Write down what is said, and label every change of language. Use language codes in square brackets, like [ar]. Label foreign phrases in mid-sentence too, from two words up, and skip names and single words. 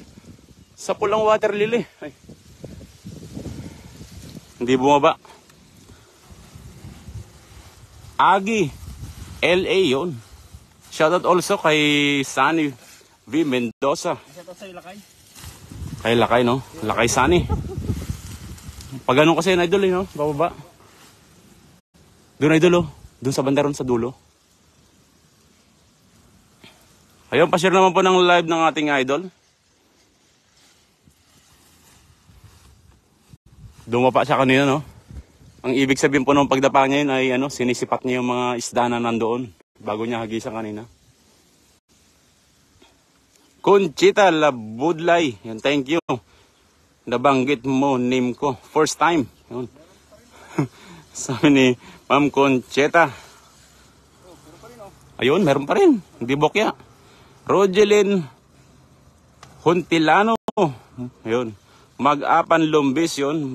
[tl] Sapol ang [en] water lily. [tl] Ay. Hindi bumaba. Agi. LA yun. [en] Shoutout also kay Sunny V. Mendoza. [tl] Shoutout sa Ilakay. Kay Lakay, no? Lakay Sunny. Pag ganun kasi idol, no? Bababa. Doon idol, doon sa bandaron sa dulo. Ayun, pa-share naman po ng live ng ating idol. Dumapa siya kanina, no? Ang ibig sabihin po ng pagdapa niya yun ay sinisipat niya yung mga isda na nandoon bago niya hagisan kanina. Conchita Labudlay, yun, [en] thank you. [tl] Nabanggit mo name ko. [en] First time. [tl] Yun. Sabi ni Ma'am Conchita. Ayun, meron pa rin. Hindi bokya. Rogelyn Huntilano. Ayun. Mag-apan Lumbis yun.